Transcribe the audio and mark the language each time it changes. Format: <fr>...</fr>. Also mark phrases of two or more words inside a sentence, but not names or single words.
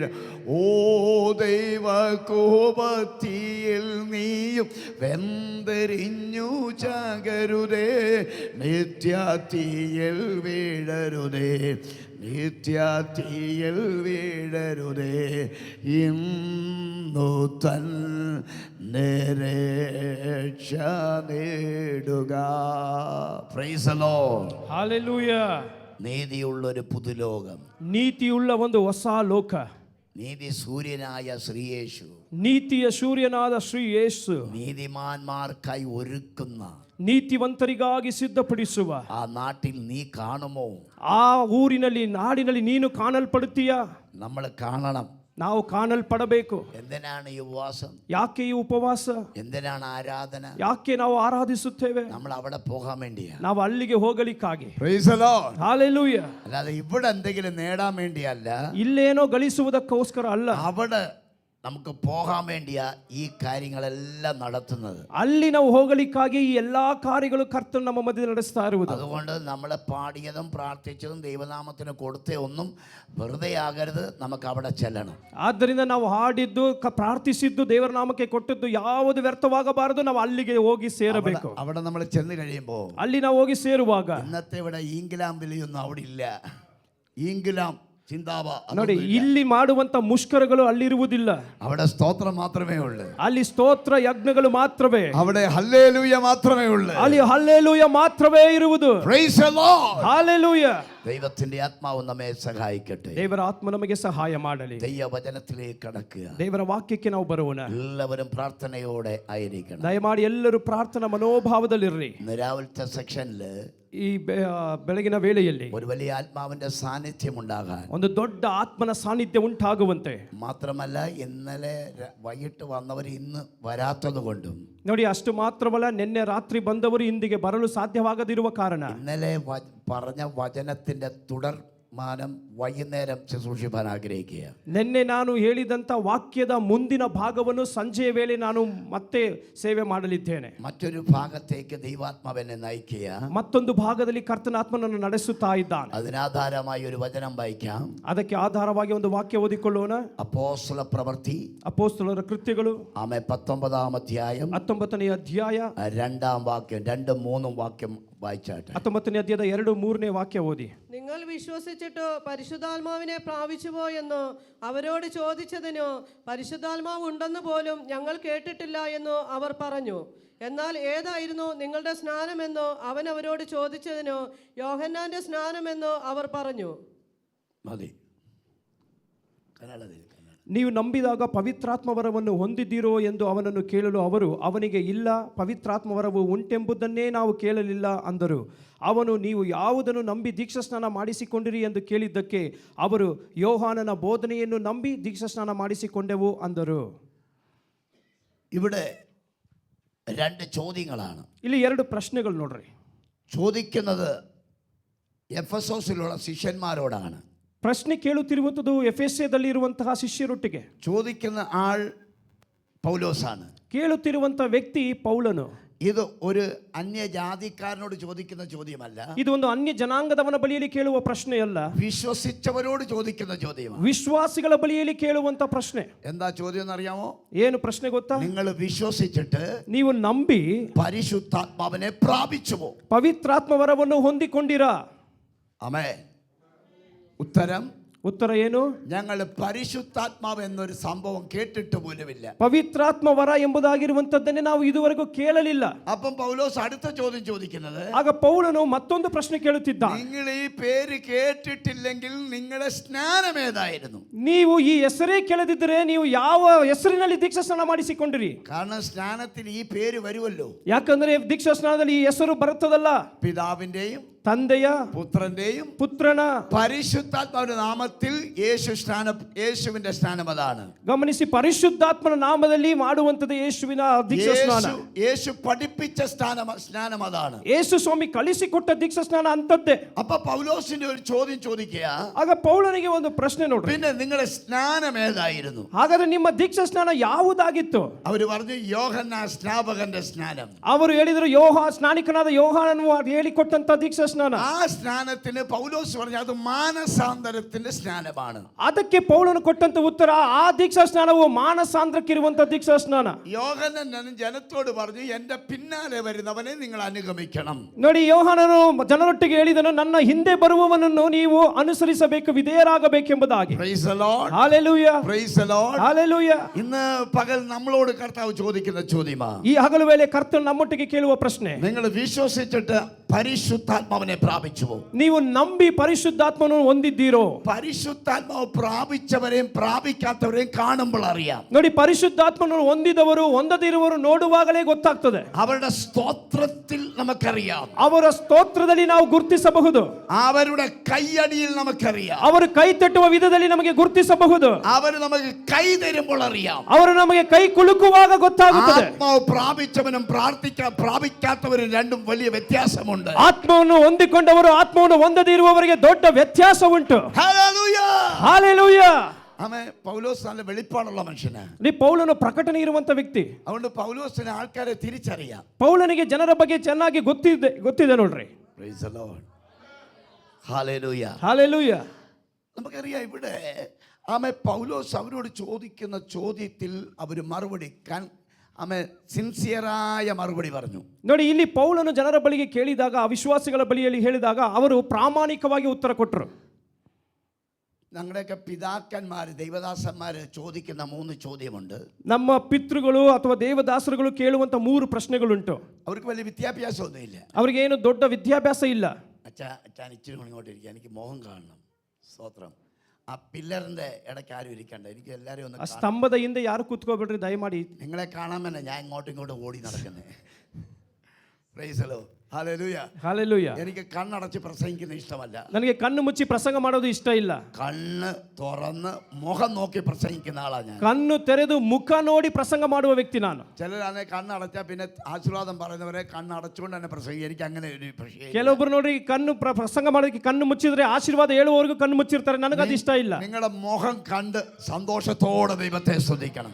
<ml>ഓ ദൈവകോപത്തിൽ നീയും വെന്തെറിഞ്ഞു ചാകരുതേ, നിത്യാതീയിൽ വീഴരുതേ, നിത്യാതീയിൽ വീഴരുതേ. ഇന്നു തന്നെ രക്ഷ നേടുക.</ml> <en>Praise the Lord. Hallelujah.</en> <ml>നീതിയുള്ളൊരു പുതുലോകം,</ml> <kn>ನೀತಿಯುಳ್ಳ ಒಂದು ಹೊಸ ಲೋಕ,</kn> <ml>നീതി സൂര്യനായ ശ്രീയേശു</ml> <kn>ನೀತಿಯ ಸೂರ್ಯನಾದ ಶ್ರೀ ಯೇಸು</kn> <ml>നീതിമാന്മാർക്കായി ഒരുക്കുന്ന</ml> <kn>ನೀತಿವಂತರಿಗಾಗಿ ಸಿದ್ಧಪಡಿಸುವ</kn> <ml>ആ നാട്ടിൽ നീ കാണുമോ?</ml> <kn>ಆ ಊರಿನಲ್ಲಿ ನಾಡಿನಲ್ಲಿ ನೀನು ಕಾಣಲ್ಪಡುತ್ತೀಯ.</kn> <ml>നമ്മൾ കാണണം.</ml> <kn>ನಾವು ಕಾಣಲ್ಪಡಬೇಕು.</kn> <ml>എന്തിനാണ് ഈ ഉപവാസം?</ml> <kn>ಯಾಕೆ ಈ ಉಪವಾಸ?</kn> <ml>എന്തിനാണ് ആരാധന?</ml> <kn>ಯಾಕೆ ನಾವು ಆರಾಧಿಸುತ್ತೇವೆ?</kn> <ml>നമ്മൾ അവിടെ പോകാൻ വേണ്ടിയാ.</ml> <kn>ನಾವು ಅಲ್ಲಿಗೆ ಹೋಗಲಿಕ್ಕಾಗಿ.</kn> <en>Praise the Lord. Hallelujah.</en> <ml>അല്ലാതെ ഇവിടെ എന്തെങ്കിലും നേടാൻ വേണ്ടിയല്ല,</ml> <kn>ಇಲ್ಲೇನೋ ಗಳಿಸುವುದಕ್ಕೋಸ್ಕರ ಅಲ್ಲ,</kn> <ml>അവിടെ നമുക്ക് പോകാൻ വേണ്ടിയാ ഈ കാര്യങ്ങളെല്ലാം നടത്തുന്നത്.</ml> <kn>ಅಲ್ಲಿ ನಾವು ಹೋಗಲಿಕ್ಕಾಗಿ ಈ ಎಲ್ಲಾ ಕಾರ್ಯಗಳು ಕರ್ತನು ನಮ್ಮ ಮಧ್ಯದಲ್ಲಿ ನಡೆಸ್ತಾ ಇರುವುದು.</kn> <ml>അതുകൊണ്ട് നമ്മൾ പാടിയതും പ്രാർത്ഥിച്ചതും ദൈവനാമത്തിന് കൊടുത്തേ ഒന്നും വെറുതെ ആകരുത്. നമുക്ക് അവിടെ ചെല്ലണം.</ml> <kn>ಆದ್ದರಿಂದ ನಾವು ಹಾಡಿದ್ದು ಪ್ರಾರ್ಥಿಸಿದ್ದು ದೇವರ ನಾಮಕ್ಕೆ ಕೊಟ್ಟದ್ದು ಯಾವುದು ವ್ಯರ್ಥವಾಗಬಾರದು. ನಾವು ಅಲ್ಲಿಗೆ ಹೋಗಿ ಸೇರಬೇಕು.</kn> <ml>അവിടെ നമ്മൾ ചെന്ന് കഴിയുമ്പോൾ,</ml> <kn>ಅಲ್ಲಿ ನಾವು ಹೋಗಿ ಸೇರುವಾಗ</kn> <ml>ഇന്നത്തെ ഇവിടെ ഈങ്കിലാം വിളിയൊന്നും അവിടെ ഇല്ല. ഈങ്കിലാം ചിന്താവ</ml> <kn>ನೋಡಿ, ಇಲ್ಲಿ ಮಾಡುವಂತ ಮುಷ್ಕರಗಳು ಅಲ್ಲಿರುವುದಿಲ್ಲ.</kn> <ml>അവിടെ സ്തോത്രം മാത്രമേ ഉള്ളൂ.</ml> <kn>ಅಲ್ಲಿ ಸ್ತೋತ್ರ ಯಜ್ಞಗಳು ಮಾತ್ರವೇ.</kn> <ml>അവിടെ ഹല്ലേലൂയ മാത്രമേ ഉള്ളൂ.</ml> <kn>ಅಲ್ಲಿ ಹಲ್ಲೆಲೂಯ ಮಾತ್ರವೇ ಇರುವುದು.</kn> <en>Praise the Lord. ಹಾಲೆಲೂಯ.</en> <ml>ദൈവത്തിന്റെ ആത്മാവ് നമ്മെ സഹായിക്കട്ടെ.</ml> <kn>ದೇವರ ಆತ್ಮ ನಮಗೆ ಸಹಾಯ ಮಾಡಲಿ.</kn> <ml>ദൈവവചനത്തിലേക്ക് കടക്കുക.</ml> <kn>ದೇವರ ವಾಕ್ಯಕ್ಕೆ ನಾವು ಬರೋಣ.</kn> <ml>എല്ലാവരും പ്രാർത്ഥനയോടെ ആയിരിക്കണം.</ml> <kn>ದಯಮಾಡಿ ಎಲ್ಲರೂ ಪ್ರಾರ್ಥನಾ ಮನೋಭಾವದಲ್ಲಿರ್ರಿ.</kn> <ml>ഇന്ന് രാവിലത്തെ സെക്ഷനില്</ml> <kn>ಈ ಬೆಳಗಿನ ವೇಳೆಯಲ್ಲಿ</kn> <ml>ഒരു വലിയ ആത്മാവിന്റെ സാന്നിധ്യം ഉണ്ടാകാൻ,</ml> <kn>ಒಂದು ದೊಡ್ಡ ಆತ್ಮನ ಸಾನ್ನಿಧ್ಯ ಉಂಟಾಗುವಂತೆ,</kn> <ml>മാത്രമല്ല ഇന്നലെ വൈകിട്ട് വന്നവർ ഇന്ന് വരാത്തത് കൊണ്ടും,</ml> <kn>ನೋಡಿ ಅಷ್ಟು ಮಾತ್ರವಲ್ಲ, ನಿನ್ನೆ ರಾತ್ರಿ ಬಂದವರು ಇಂದಿಗೆ ಬರಲು ಸಾಧ್ಯವಾಗದಿರುವ ಕಾರಣ</kn> <ml>ഇന്നലെ പറഞ്ഞ വചനത്തിന്റെ തുടർമാനം വൈകുന്നേരം ശുശ്രൂഷിപ്പാൻ ആഗ്രഹിക്കുക.</ml> <kn>ನಿನ್ನೆ ನಾನು ಹೇಳಿದಂಥ ವಾಕ್ಯದ ಮುಂದಿನ ಭಾಗವನ್ನು ಸಂಜೆಯ ವೇಳೆ ನಾನು ಮತ್ತೆ ಸೇವೆ ಮಾಡಲಿದ್ದೇನೆ.</kn> <ml>മറ്റൊരു ഭാഗത്തേക്ക് ദൈവാത്മാവെന്നെ നയിക്കുക.</ml> <kn>ಮತ್ತೊಂದು ಭಾಗದಲ್ಲಿ ಕರ್ತನ ಆತ್ಮನನ್ನು ನಡೆಸುತ್ತಾ ಇದ್ದಾನೆ.</kn> <ml>അതിനാധാരമായി ഒരു വചനം വായിക്കാം.</ml> <kn>ಅದಕ್ಕೆ ಆಧಾರವಾಗಿ ಒಂದು ವಾಕ್ಯ ಓದಿಕೊಳ್ಳೋಣ.</kn> <ml>അപ്പോസ്തല പ്രവൃത്തി</ml> <kn>ಅಪೊಸ್ತಲರ ಕೃತ್ಯಗಳು</kn> <ml>19-ാം അധ്യായം</ml> <kn>19ನೇ ಅಧ್ಯಾಯ</kn> <ml>2-ാം വാക്യം 2-3 വാക്യം വായിച്ചാട്ടെ.</ml> <kn>19ನೇ ಅಧ್ಯಾಯದ 2-3ನೇ ವಾಕ್ಯ ಓದಿ.</kn> <ml>നിങ്ങൾ വിശ്വസിച്ചിട്ട് പരിശുദ്ധാത്മാവിനെ പ്രാപിച്ചുവോ എന്ന് അവരോട് ചോദിച്ചതിനു പരിശുദ്ധാത്മാവ് ഉണ്ടെന്ന് പോലും ഞങ്ങൾ കേട്ടിട്ടില്ല എന്ന് അവർ പറഞ്ഞു. എന്നാൽ ഏതായിരുന്നു നിങ്ങളുടെ സ്നാനമെന്നോ അവൻ അവരോട് ചോദിച്ചതിനു യോഹന്നാന്റെ സ്നാനമെന്നോ അവർ പറഞ്ഞു. മതി. കന്നഡത്തിൽ</ml> <kn>ನೀವು ನಂಬಿದಾಗ ಪವಿತ್ರಾತ್ಮವರವನ್ನು ಹೊಂದಿದ್ದೀರೋ ಎಂದು ಅವನನ್ನು ಕೇಳಲು ಅವರು ಅವನಿಗೆ ಇಲ್ಲ, ಪವಿತ್ರಾತ್ಮವರವು ಉಂಟೆಂಬುದನ್ನೇ ನಾವು ಕೇಳಲಿಲ್ಲ ಅಂದರು. ಅವನು ನೀವು ಯಾವುದನ್ನು ನಂಬಿ ದೀಕ್ಷಾಸ್ನಾನ ಮಾಡಿಸಿಕೊಂಡಿರಿ ಎಂದು ಕೇಳಿದ್ದಕ್ಕೆ ಅವರು ಯೋಹಾನನ ಬೋಧನೆಯನ್ನು ನಂಬಿ ದೀಕ್ಷಾಸ್ನಾನ ಮಾಡಿಸಿಕೊಂಡೆವು ಅಂದರು.</kn> <ml>ഇവിടെ രണ്ട് ചോദ്യങ്ങളാണ്.</ml> <kn>ಇಲ್ಲಿ 2 ಪ್ರಶ್ನೆಗಳು ನೋಡ್ರಿ.</kn> <ml>ചോദിക്കുന്നത് എഫെസോസിലുള്ള ശിഷ്യന്മാരോടാണ്.</ml> <kn>ಪ್ರಶ್ನೆ ಕೇಳುತ್ತಿರುವಂಥದ್ದು ಎಫೆಸದಲ್ಲಿ ಇರುವಂತಹ ಶಿಷ್ಯರೊಟ್ಟಿಗೆ.</kn> <ml>ചോദിക്കുന്ന ആൾ പൗലോസാണ്.</ml> <kn>ಕೇಳುತ್ತಿರುವಂತಹ ವ್ಯಕ್ತಿ ಪೌಲನು.</kn> <ml>ഇത് ഒരു അന്യജാതിക്കാരനോട് ചോദിക്കുന്ന ചോദ്യമല്ല.</ml> <kn>ಇದು ಒಂದು ಅನ್ಯ ಜನಾಂಗದವನ ಬಳಿಯಲ್ಲಿ ಕೇಳುವ ಪ್ರಶ್ನೆಯಲ್ಲ.</kn> <ml>വിശ്വസിച്ചവരോട് ചോദിക്കുന്ന ചോദ്യമാണ്.</ml> <kn>ವಿಶ್ವಾಸಿಗಳ ಬಳಿಯಲ್ಲಿ ಕೇಳುವಂತ ಪ್ರಶ್ನೆ.</kn> <ml>എന്താ ചോദ്യം എന്നറിയാമോ?</ml> <kn>ಏನು ಪ್ರಶ್ನೆ ಗೊತ್ತಾ?</kn> <ml>നിങ്ങൾ വിശ്വസിച്ചിട്ട്</ml> <kn>ನೀವು ನಂಬಿ</kn> <ml>പരിശുദ്ധാത്മാവിനെ പ്രാപിച്ചുവോ?</ml> <kn>ಪವಿತ್ರಾತ್ಮವರವನ್ನು ಹೊಂದಿಕೊಂಡಿರಾ?</kn> <ml>ആമേൻ. ഉത്തരം</ml> <kn>ಉತ್ತರ ಏನು?</kn> <ml>ഞങ്ങൾ പരിശുദ്ധാത്മാവ് എന്നൊരു സംഭവം കേട്ടിട്ട് പോലുമില്ല.</ml> <kn>ಪವಿತ್ರಾತ್ಮ ವರ ಎಂಬುದಾಗಿರುವಂತದ್ದನ್ನೇ ನಾವು ಇದುವರೆಗೂ ಕೇಳಲಿಲ್ಲ.</kn> <ml>അപ്പം പൗലോസ് അടുത്ത ചോദ്യം ചോദിക്കുന്നത്,</ml> <kn>ಆಗ ಪೌಲನು ಮತ್ತೊಂದು ಪ್ರಶ್ನೆ ಕೇಳುತ್ತಿದ್ದ.</kn> <ml>നിങ്ങൾ ഈ പേര് കേട്ടിട്ടില്ലെങ്കിൽ നിങ്ങളുടെ സ്നാനം ഏതായിരുന്നു?</ml> <kn>ನೀವು ಈ ಹೆಸರೇ ಕೇಳದಿದ್ದರೆ ನೀವು ಯಾವ ಹೆಸರಿನಲ್ಲಿ ದೀಕ್ಷಾ ಸ್ನಾನ ಮಾಡಿಸಿಕೊಂಡಿರಿ?</kn> <ml>കാരണം സ്നാനത്തിൽ ഈ പേര് വരുമല്ലോ.</ml> <kn>ಯಾಕಂದ್ರೆ ದೀಕ್ಷಾ ಸ್ನಾನದಲ್ಲಿ ಈ ಹೆಸರು ಬರುತ್ತದಲ್ಲ,</kn> <ml>പിതാവിന്റെയും</ml> <kn>ತಂದೆಯ</kn> <ml>പുത്രന്റെയും</ml> <kn>ಪುತ್ರನ</kn> <ml>പരിശുദ്ധാത്മാവിന്റെ നാമത്തിൽ യേശുവിന്റെ സ്നാനം അതാണ്.</ml> <kn>ಗಮನಿಸಿ, ಪರಿಶುದ್ಧಾತ್ಮನ ನಾಮದಲ್ಲಿ ಮಾಡುವಂತದ್ದು ಯೇಸುವಿನ ದೀಕ್ಷಾ ಸ್ನಾನ.</kn> <ml>യേശു പഠിപ്പിച്ച സ്നാനം അതാണ്.</ml> <kn>ಯೇಸು ಸ್ವಾಮಿ ಕಲಿಸಿಕೊಟ್ಟ ದೀಕ್ಷಾ ಸ್ನಾನ ಅಂತದ್ದೇ.</kn> <ml>അപ്പൊ പൗലോസിന്റെ ഒരു ചോദ്യം ചോദിക്കുക,</ml> <kn>ಆಗ ಪೌಲನಿಗೆ ಒಂದು ಪ್ರಶ್ನೆ ನೋಡ್ರಿ,</kn> <ml>പിന്നെ നിങ്ങളുടെ സ്നാനം ഏതായിരുന്നു?</ml> <kn>ಹಾಗಾದ್ರೆ ನಿಮ್ಮ ದೀಕ್ಷಾ ಸ್ನಾನ ಯಾವುದಾಗಿತ್ತು?</kn> <ml>അവര് പറഞ്ഞു യോഹന്നാൻ സ്നാപകന്റെ സ്നാനം.</ml> <kn>ಅವರು ಹೇಳಿದ್ರು ಸ್ನಾನಿಕನಾದ ಯೋಹಾನನು ಹೇಳಿಕೊಟ್ಟಂತ ದೀಕ್ಷಾ ಸ್ನಾನ.</kn> <ml>ആ സ്നാനത്തിന് പൗലോസ് പറഞ്ഞു അത് മാനസാന്തരത്തിന്റെ സ്നാനമാണ്.</ml> <kn>ಅದಕ್ಕೆ ಪೌಲನು ಕೊಟ್ಟಂತ ಉತ್ತರ, ಆ ದೀಕ್ಷಾ ಸ್ನಾನವು ಮಾನಸಾಂದ್ರಕ್ಕಿರುವಂತ ದೀಕ್ಷಾ ಸ್ನಾನ.</kn> <ml>യോഹന്നാൻ ಜನത്തോട് പറഞ്ഞു എന്റെ പിന്നാലെ വരുന്നവനെ നിങ്ങൾ അനുഗമിക്കണം.</ml> <kn>ನೋಡಿ, ಯೋಹಾನನು ಜನರೊಟ್ಟಿಗೆ ಹೇಳಿದನು, ನನ್ನ ಹಿಂದೆ ಬರುವವನನ್ನು ನೀವು ಅನುಸರಿಸಬೇಕು, ವಿಧೇಯರಾಗಬೇಕೆಂಬುದಾಗಿ.</kn> <en>Praise the Lord. Hallelujah. Praise the Lord. Hallelujah.</en> <ml>ഇന്ന് പകൽ നമ്മളോട് കർത്താവ് ചോദിക്കുന്ന ചോദ്യമാ,</ml> <kn>ಈ ಹಗಲು ವೇಳೆ ಕರ್ತನು ನಮ್ಮೊಟ್ಟಿಗೆ ಕೇಳುವ ಪ್ರಶ್ನೆ,</kn> <ml>നിങ്ങൾ വിശ്വസിച്ചിട്ട് പരിശുദ്ധാത്മാവിനെ പ്രാപിച്ചുവോ?</ml> <kn>ನೀವು ನಂಬಿ ಪರಿಶುದ್ಧಾತ್ಮನನ್ನು ಹೊಂದಿದ್ದೀರೋ?</kn> <ml>പരിശുദ്ധാത്മാവ് പ്രാപിച്ചവരെയും പ്രാപിക്കാത്തവരെയും കാണുമ്പോൾ അറിയാം.</ml> <kn>ನೋಡಿ, ಪರಿಶುದ್ಧಾತ್ಮನನ್ನು ಹೊಂದಿದವರು ಹೊಂದದಿರುವವರು ನೋಡುವಾಗಲೇ ಗೊತ್ತಾಗ್ತದೆ.</kn> <ml>അവരുടെ സ്തോത്രത്തിൽ നമുക്കറിയാം,</ml> <kn>ಅವರ ಸ್ತೋತ್ರದಲ್ಲಿ ನಾವು ಗುರುತಿಸಬಹುದು.</kn> <ml>അവരുടെ കൈയടിയിൽ നമുക്കറിയാം,</ml> <kn>ಅವರು ಕೈ ತಟ್ಟುವ ವಿಧದಲ್ಲಿ ನಮಗೆ ಗುರುತಿಸಬಹುದು.</kn> <ml>അവർ നമുക്ക് കൈ തരുമ്പോൾ അറിയാം.</ml> <kn>ಅವರು ನಮಗೆ ಕೈ ಕುಲುಕುವಾಗ ಗೊತ್ತಾಗುತ್ತದೆ.</kn> <ml>ആത്മാവ് പ്രാപിച്ചവനും പ്രാപിക്കാത്തവരും രണ്ടും വലിയ വ്യത്യാസമുണ്ട്.</ml> <kn>ಆತ್ಮವನ್ನು ಹೊಂದಿಕೊಂಡವರು ಆತ್ಮವನ್ನು ಹೊಂದದಿರುವವರಿಗೆ ದೊಡ್ಡ ವ್ಯತ್ಯಾಸ ಉಂಟು.</kn> <ml>ഹല്ലേലൂയ.</ml> <kn>ಹಾಲೆಲೂಯಾ.</kn> <ml>ആമേൻ. പൗലോസ് നല്ല വെളിപ്പാടുള്ള മനുഷ്യനാണ്.</ml> <kn>ಈ ಪೌಲನು ಪ್ರಕಟಣೆ ಇರುವಂತ ವ್ಯಕ್ತಿ.</kn> <ml>അതുകൊണ്ട് പൗലോസിന് ആൾക്കാരെ തിരിച്ചറിയാം.</ml> <kn>ಪೌಲನಿಗೆ ಜನರ ಬಗ್ಗೆ ಚೆನ್ನಾಗಿ ಗೊತ್ತಿದೆ ನೋಡ್ರಿ.</kn> <en>Praise the Lord. ഹല്ലേലൂയ. ಹಾಲೆಲೂಯಾ.</en> <ml>നമുക്കറിയാം, ഇവിടെ ആമേ പൗലോസ് അവരോട് ചോദിക്കുന്ന ചോദ്യത്തിൽ അവർ മറുപടി സിൻസിയറായ മറുപടി പറഞ്ഞു.</ml> <kn>ನೋಡಿ, ಇಲ್ಲಿ ಪೌಲನು ಜನರ ಬಳಿಗೆ ಕೇಳಿದಾಗ, ಅವಿಶ್ವಾಸಿಗಳ ಬಳಿಯಲ್ಲಿ ಹೇಳಿದಾಗ ಅವರು ಪ್ರಾಮಾಣಿಕವಾಗಿ ಉತ್ತರ ಕೊಟ್ಟರು.</kn> <ml>ഞങ്ങളുടെയൊക്കെ പിതാക്കന്മാർ ദൈവദാസന്മാർ ചോദിക്കുന്ന 3 ചോദ്യമുണ്ട്.</ml> <kn>ನಮ್ಮ ಪಿತೃಗಳು ಅಥವಾ ದೇವದಾಸರುಗಳು ಕೇಳುವಂತ 3 ಪ್ರಶ್ನೆಗಳುಂಟು.</kn> <ml>അവർക്ക് വലിയ വിദ്യാഭ്യാസമൊന്നുമില്ല.</ml> <kn>ಅವ್ರಿಗೆ ಏನು ದೊಡ್ಡ ವಿದ್ಯಾಭ್ಯಾಸ ಇಲ್ಲ.</kn> <ml>അച്ഛൻ ഇച്ചിരി ഇങ്ങോട്ടിരിക്കുക, എനിക്ക് മോഹം കാണണം. സ്തോത്രം. ആ പില്ലറിന്റെ ഇടയ്ക്ക് ആരും ഇരിക്കണ്ട, എനിക്ക് എല്ലാവരും ഒന്ന്.</ml> <kn>ಆ ಸ್ತಂಭದ ಹಿಂದೆ ಯಾರು ಕೂತ್ಕೋಬೇಡ್ರಿ ദയಮಾಡಿ.</kn> <ml>നിങ്ങളെ കാണാൻ തന്നെ ഞാൻ ഇങ്ങോട്ടും ഓടി നടക്കുന്നത്.</ml> <en>Praise the Lord. Hallelujah. ಹಾಲೆಲೂಯಾ.</en> <ml>എനിക്ക് കണ്ണടച്ച് പ്രസംഗിക്കുന്ന ഇഷ്ടമല്ല.</ml> <kn>ನನಗೆ ಕಣ್ಣು ಮುಚ್ಚಿ ಪ್ರಸಂಗ ಮಾಡೋದು ಇಷ್ಟ ಇಲ್ಲ.</kn> <ml>കണ്ണ് തുറന്ന് മുഖം നോക്കി പ്രസംഗിക്കുന്ന ആളാ ഞാൻ.</ml> <kn>ಕಣ್ಣು ತೆರೆದು ಮುಖ ನೋಡಿ ಪ್ರಸಂಗ ಮಾಡುವ ವ್ಯಕ್ತಿ ನಾನು.</kn> <ml>ചിലരാണെ കണ്ണടച്ചാൽ പിന്നെ ആശീർവാദം പറയുന്നവരെ കണ്ണടച്ചുകൊണ്ട് തന്നെ പ്രസംഗിക്കും. എനിക്ക് അങ്ങനെ ഒരു പ്രശ്നം.</ml> <kn>ಕೆಲವೊಬ್ರು ನೋಡಿ, ಕಣ್ಣು ಪ್ರಸಂಗ ಮಾಡೋದಕ್ಕೆ ಕಣ್ಣು ಮುಚ್ಚಿದ್ರೆ ಆಶೀರ್ವಾದ ಹೇಳುವವರೆಗೂ ಕಣ್ಣು ಮುಚ್ಚಿರ್ತಾರೆ. ನನಗೆ ಅದು ಇಷ್ಟ ಇಲ್ಲ.</kn> <ml>നിങ്ങളുടെ മുഖം കണ്ട് സന്തോഷത്തോടെ ദൈവത്തെ സ്തുതിക്കണം.</ml>